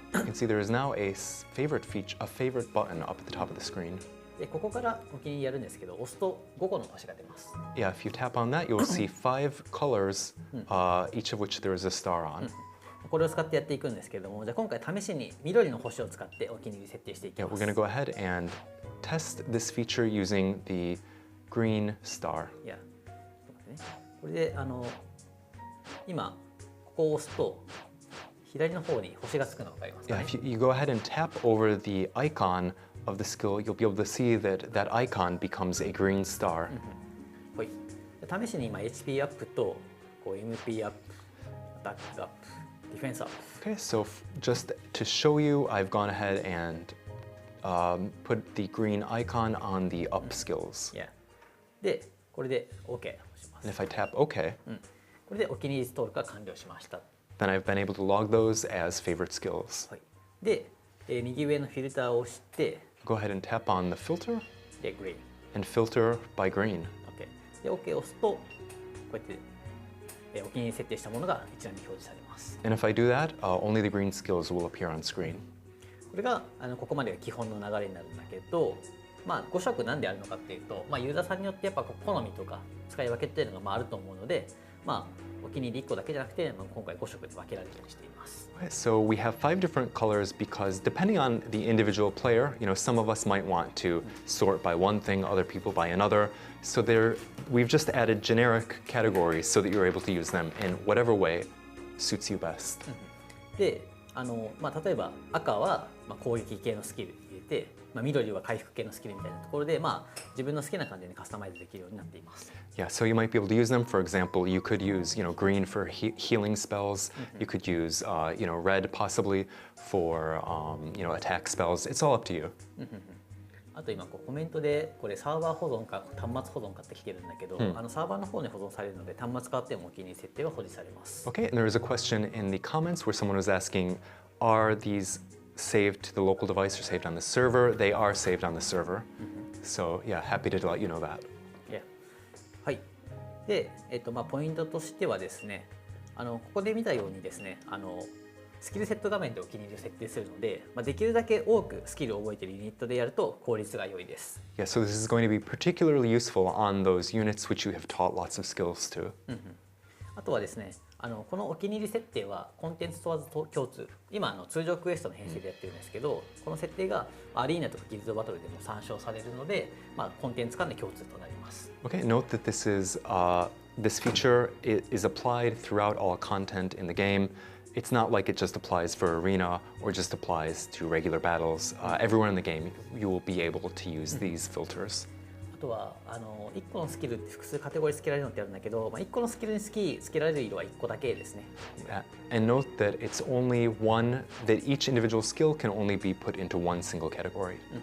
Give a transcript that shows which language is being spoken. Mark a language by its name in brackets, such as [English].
[English] You can see there is now a favorite feature, a favorite button up at the top of the screen. [Japanese] 今。で、ここからお気に入りやるんですけど、押すと5個の星が出ます。 [English] Yeah, if you tap on that, you'll see 5 colors, each of which there is a star on. [Japanese] これを使ってやっていくんですけれども、じゃあ今回試しに緑の星を使ってお気に入り設定していき [English] Yeah, [Japanese] ま [English] we're [Japanese] す。 [English] going to go ahead and test this feature using the green star. [Japanese] いや、ちょっと待ってね。これで今ここを押すと左の方に星がつくの分かりますか [English] Yeah, [Japanese] ね。 [English] if you go ahead and tap over the icon of the skill, you'll be able to see that that icon becomes a green star. [Japanese] はい。試しに今 HP アップとMP アップ、アタックアップ、ディフェンスアップ。 [English] Okay, so just to show you, I've gone ahead and put the green icon on the up skills. [Japanese] いや。で、これで OK 押します。 [English] And if I tap OK, [Japanese] これでお気に入り登録が完了しました。 [English] then I've been able to log those as favorite skills. [Japanese] はい。で、右上のフィルターを押して、 [English] Go ahead and tap on the filter [Japanese] で、グリーン。 [English] and filter by green. OK。 [Japanese] で、OK を押すと、こうやって、お気に入り設定したものが一覧に表示されます。 [English] And if I do that, only the green skills will appear on screen. これがここまでが基本の流れになるんだけど、5色なんであるのかっていうと、ユーザーさんによってやっぱ好みとか使い分けっていうのがあると思うので、お気に入り1個だけじゃなくて、今回5色で分けられるようにしています。 Okay, so we have 5 different colors because depending on the individual player, some of us might want to sort by one thing, other people by another. So we've just added generic categories so that you're able to use them in whatever way suits you best. [Japanese] で、例えば赤は攻撃系のスキル入れて、緑は回復系のスキルみたいなところで、自分の好きな感じにカスタマイズできるようになっています。 [English] Yeah, so you might be able to use them. For example, you could use, green for healing spells. You could use, red possibly for, attack spells. It's all up to you. [Japanese] あと今コメントでこれサーバー保存か端末保存かって来てるんだけど、サーバーの方に保存されるので端末変わってもお気に入り設定は保持されます。 [English] Okay, and there is a question in the comments where someone was asking, are these saved to the local device or saved on the server? They are saved on the server. So yeah, happy to let you know that. Yeah. はい。 [Japanese] で、ポイントとしてはですね、ここで見たようにですね、スキルセット画面でお気に入りを設定するので、できるだけ多くスキルを覚えているユニットでやると効率が良いです。 [English] Yeah, so this is going to be particularly useful on those units which you have taught lots of skills to. [Japanese] あとはですね、このお気に入り設定はコンテンツ問わず共通。今通常クエストの編成でやってるんですけど、この設定がアリーナとかギルドバトルでも参照されるので、コンテンツ間で共通となります。 [English] Okay, note that this feature is applied throughout all content in the game. It's not like it just applies for arena or just applies to regular battles. Everywhere in the game, you will be able to use these filters. [Japanese] あとは1個のスキルって複数カテゴリーつけられるのってあるんだけど、1個のスキルにつけられる色は1個だけですね。 [English] And note that it's only one, that each individual skill can only be put into one single category.